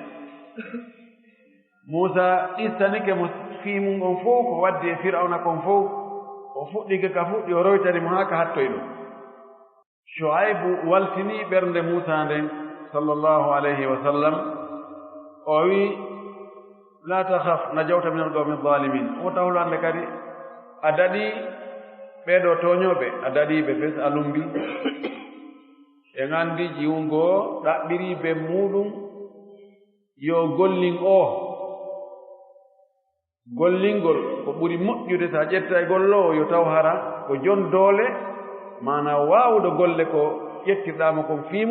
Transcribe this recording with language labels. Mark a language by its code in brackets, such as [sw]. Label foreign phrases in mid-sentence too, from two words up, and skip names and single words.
[ff] Musa ɗistanike mo fiimum on fof ko waddi e Fir'auna kon fof o fuɗɗike ka fuɗɗi o roytani mo haa ka hattoy ɗo Shuaibu waltini ɓernde Musa nden [ar] صلى الله عليه وسلم [ff] o wi [ar] لا تخف نجوت من القوم الظالمين [ff] o tawlande kadi a daɗi ɓeɗo toñoɓe a daɗiɓe bes a lumbi e gandi jiwungo ɗaɓɓiri be muɗum yo gollin o gollingol ko ɓuri moƴƴude sa ƴetta e gollo o yo taw hara ko jon doole mana wawuɗo golle ko ƴettirɗama kon